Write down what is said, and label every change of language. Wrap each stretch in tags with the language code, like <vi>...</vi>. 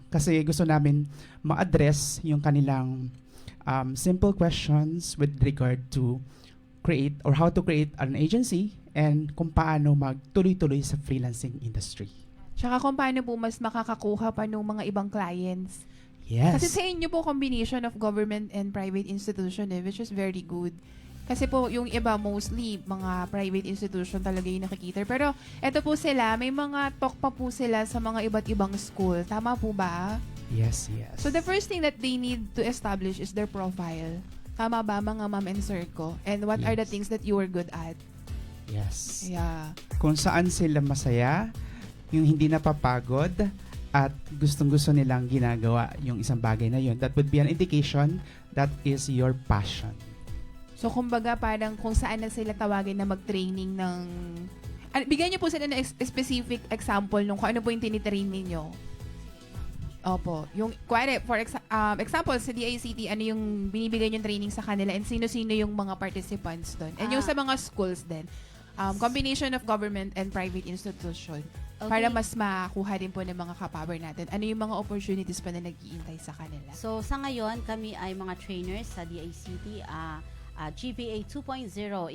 <tl>Kasi gusto namin ma-address yung kanilang</tl> <en>simple questions with regard to create or how to create an agency and</en> <tl>kung paano magtuloy-tuloy sa</tl> <en>freelancing industry.</en> <tl>Tsaka kung paano po mas makakakuha pa ng mga ibang clients.</tl> <en>Yes.</en> <tl>Kasi sa inyo po</tl> <en>combination of government and private institution which is very good.</en> <tl>Kasi po yung iba mostly mga private institution talaga yung nakikita. Pero eto po sila, may mga talk pa po sila sa mga iba't ibang school. Tama po ba?</tl> <en>Yes, yes. So the first thing that they need to establish is their profile.</en> <tl>Tama ba mga ma'am and sir ko?</tl> <en>And what are the things that you are good at? Yes. Yeah.</en> <tl>Kung saan sila masaya, yung hindi napapagod, at gustong-gusto nilang ginagawa yung isang bagay na yun.</tl> <en>That would be an indication that is your passion.</en> <tl>So, kumbaga, parang kung saan na sila tawagin na mag-training ng... bigyan niyo po sila ng specific example nung kung ano po yung tinitrain ninyo. Opo. Yung,</tl> <en>for example,</en> <tl>sa DICT, ano yung binibigay yung training sa kanila and sino-sino yung mga participants doon. And yung sa mga schools din,</tl> <en>combination of government and private institution. Okay.</en> <tl>Para mas makuha din po ng mga kapower natin. Ano yung mga opportunities pa na nag-iintay sa kanila? So sa ngayon, kami ay mga trainers sa DICT, GPA 2.0.</tl>